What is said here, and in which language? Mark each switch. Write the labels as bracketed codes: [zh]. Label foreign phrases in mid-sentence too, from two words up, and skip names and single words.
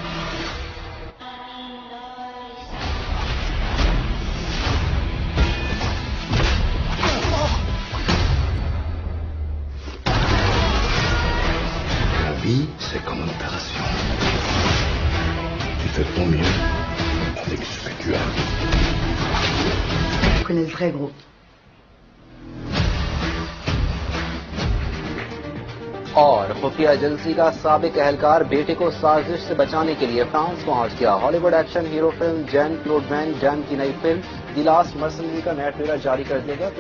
[fr] La vie, c'est comme une opération. Tu fais ton mieux avec ce que tu as. Je connais le vrai gros. [ur] اور خفیہ ایجنسی کا سابق اہلکار بیٹے کو سازش سے بچانے کے لیے فرانس پہنچ گیا. ہالی ووڈ ایکشن ہیرو فلم جین کلوڈ وین ڈین کی نئی فلم دی لاسٹ مرسنری کا نیا ٹریلر جاری کر دیا گیا.